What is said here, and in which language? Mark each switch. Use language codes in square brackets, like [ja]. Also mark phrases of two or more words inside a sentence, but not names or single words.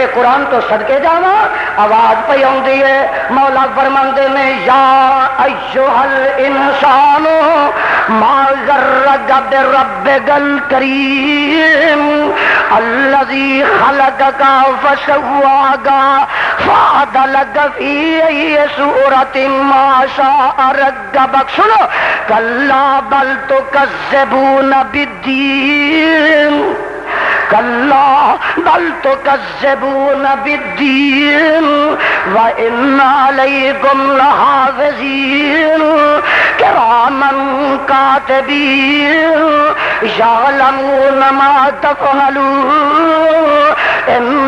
[skr] قرآن تو صدقے جانا آواز پہ آندی ہے مولا فرماندے نے [ar] یا ایھا الانسان ما غرک بربک الکریم الذی خلقک فسواک فعدلک فی ای صورت ما شاء رکبک سنو کلا بل تکذبون بالدین کلا بل تکذبون بالدین وان علیکم لحافظین کراما کاتبین یعلمون ما تفعلون ان